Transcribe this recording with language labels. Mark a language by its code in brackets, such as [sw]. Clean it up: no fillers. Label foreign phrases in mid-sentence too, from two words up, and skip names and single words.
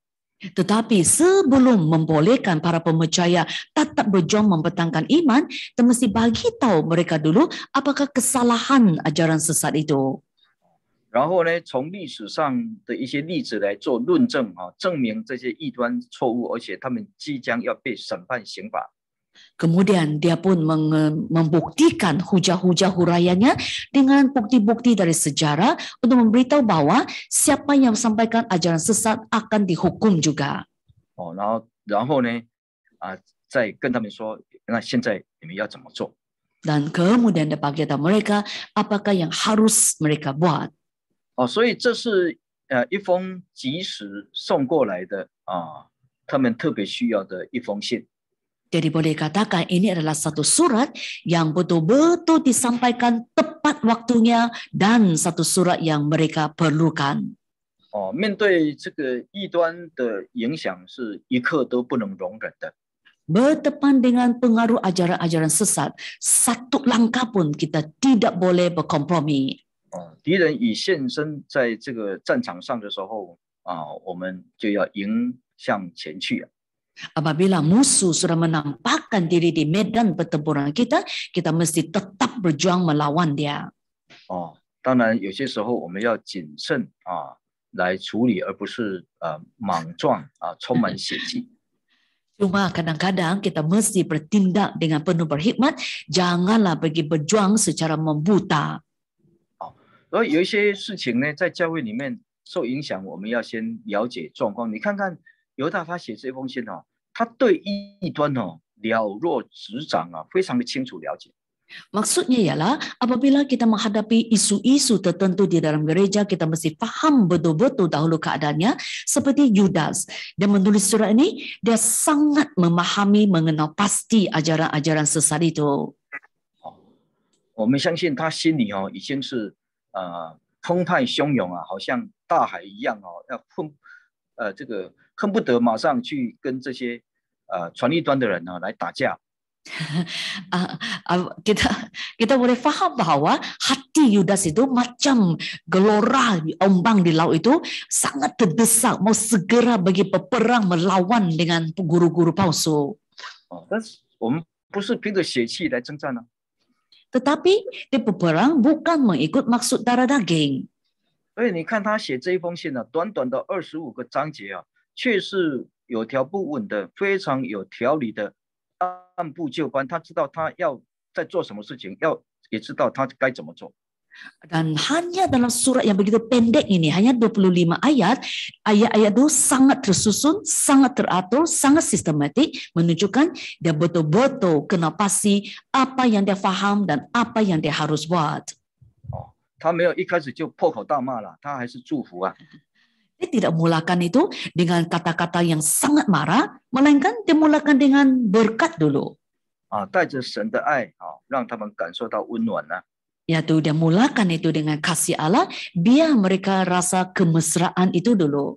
[ms] Tetapi sebelum membolehkan para percaya tetap berjuang mempertahankan iman, kita mesti bagi tahu mereka dulu apakah kesalahan ajaran sesat itu. [zh] 然后呢，从历史上的一些例子来做论证证明这些异端错误，而且他们即将要被审判刑罚。 [ms] Kemudian dia pun membuktikan hujah-hujah huraiannya dengan bukti-bukti dari sejarah untuk memberitahu bahwa siapa yang sampaikan ajaran sesat akan dihukum juga. [zh] 然后呢，再跟他们说，那现在你们要怎么做？ [ms] Dan kemudian dia bagi tahu mereka apakah yang harus mereka buat. [zh] 所以这是一封及时送过来的他们特别需要的一封信。 [ms] Jadi boleh katakan ini adalah satu surat yang betul-betul disampaikan tepat waktunya dan satu surat yang mereka perlukan. [zh] 面对这个异端的影响是一刻都不能容忍的。 [ms] Berdepan dengan pengaruh ajaran-ajaran sesat, satu langkah pun kita tidak boleh berkompromi. [zh] 敌人已现身在这个战场上的时候我们就要迎向前去。 [ms] Apabila musuh sudah menampakkan diri di medan pertempuran kita, kita mesti tetap berjuang melawan dia. [zh] 当然有些时候我们要谨慎来处理，而不是莽撞充满血气。 [ms] Cuma kadang-kadang kita mesti bertindak dengan penuh berhikmat, janganlah pergi berjuang secara membuta. [zh] 所以有一些事情呢，在教会里面受影响，我们要先了解状况。你看看犹大他写这封信他对异端了若指掌非常的清楚了解。 [ms] Maksudnya ialah apabila kita menghadapi isu-isu tertentu di dalam gereja, kita mesti faham betul-betul dahulu keadaannya. Seperti Yudas, dia menulis surat ini, dia sangat memahami mengenal pasti ajaran-ajaran sesat itu. [zh] 我们相信他心里已经是澎湃汹涌好像大海一样要这个恨不得马上去跟这些传异端的人来打架。 [ms] kita boleh faham bahwa hati Yudas itu macam gelora ombang di laut itu sangat terdesak mau segera bagi peperang melawan dengan guru-guru palsu. [zh] 但是我们不是凭着血气来征战呢。 [ms] Tetapi di peperang bukan mengikut maksud darah daging. [zh] 所以你看他写这一封信短短的25个章节却是有条不紊的，非常有条理的。按部就班，他知道他要在做什么事情，也知道他该怎么做。 [ms] Dan hanya dalam surat yang begitu pendek ini, hanya 25 ayat, ayat-ayat itu sangat tersusun, sangat teratur, sangat sistematik, menunjukkan dia betul-betul kena pasti apa yang dia faham dan apa yang dia harus buat. [zh] 他没有一开始就破口大骂了，他还是祝福。 [ms] Dia tidak mulakan itu dengan kata-kata yang sangat marah, melainkan dia mulakan dengan berkat dulu. [zh] 带着神的爱让他们感受到温暖。 [ms] Yaitu dia mulakan itu dengan kasih Allah, biar mereka rasa kemesraan itu dulu.